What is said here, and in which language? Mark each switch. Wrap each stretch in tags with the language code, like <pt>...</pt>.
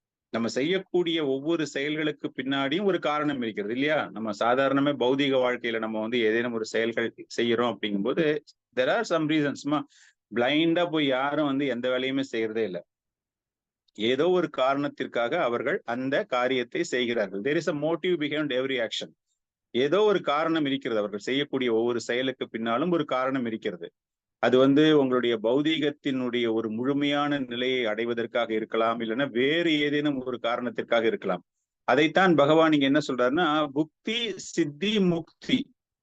<ta>நம்ம செய்யக்கூடிய ஒவ்வொரு செயல்களுக்கு பின்னாடியும் ஒரு காரணம் இருக்கிறது இல்லையா? நம்ம சாதாரணமே பௌதிக வாழ்க்கையில நம்ம வந்து ஏதேனும் ஒரு செயல்கள் செய்யறோம் அப்படிங்கும்போது</ta> <en>there are some reasons.</en> <ta>பிளைண்டா போய் யாரும் வந்து எந்த வேலையுமே செய்யறதே இல்லை. ஏதோ ஒரு காரணத்திற்காக அவர்கள் அந்த காரியத்தை செய்கிறார்கள்.</ta> <en>there is a motive behind every action.</en> <ta>ஏதோ ஒரு காரணம் இருக்கிறது. அவர்கள் செய்யக்கூடிய ஒவ்வொரு செயலுக்கு பின்னாலும் ஒரு காரணம் இருக்கிறது. அது வந்து உங்களுடைய பௌதீகத்தினுடைய ஒரு முழுமையான நிலையை அடைவதற்காக இருக்கலாம், இல்லைன்னா வேறு ஏதேனும் ஒரு காரணத்திற்காக இருக்கலாம். அதைத்தான் பகவான் இங்க என்ன சொல்றாருன்னா, புக்தி சித்தி முக்தி.</ta>